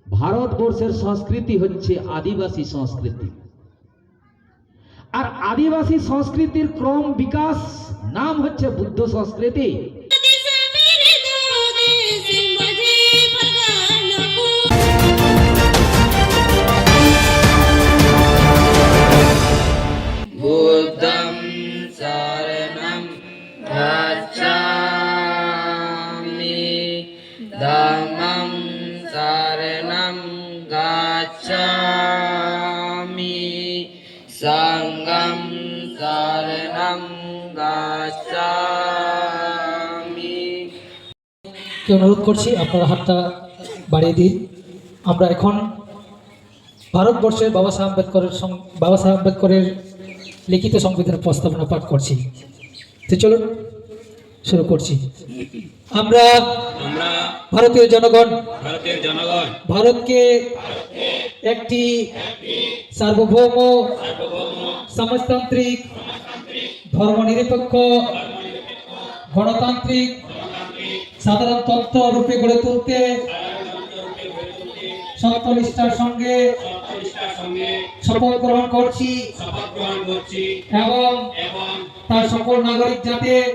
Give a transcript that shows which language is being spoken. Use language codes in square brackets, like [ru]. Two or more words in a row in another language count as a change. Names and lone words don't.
[bn] ভারতবর্ষের সংস্কৃতি হচ্ছে আদিবাসী সংস্কৃতি, আর আদিবাসী সংস্কৃতির ক্রম বিকাশ নাম হচ্ছে বুদ্ধ সংস্কৃতি। [pi] বুদ্ধং শরণং গচ্ছামি, ধম্মং শরণং গচ্ছামি, সংঘং শরণং গচ্ছামি। [bn] অনুরোধ করছি আপনারা হাতটা বাড়িয়ে দিন। আমরা এখন ভারতবর্ষের বাবা সাহেব আম্বেদকরের লিখিত সংবিধান প্রস্তাবনা পাঠ করছি। তো চলুন শুরু করছি। আমরা ভারতীয় জনগণ ভারতকে একটি সার্বভৌম সমাজতান্ত্রিক ধর্মনিরপেক্ষ গণতান্ত্রিক সাধারণতন্ত্র রূপে গড়ে তুলতে সত্যনিষ্ঠার সঙ্গে শপথ গ্রহণ করছি এবং তার সকল নাগরিক যাতে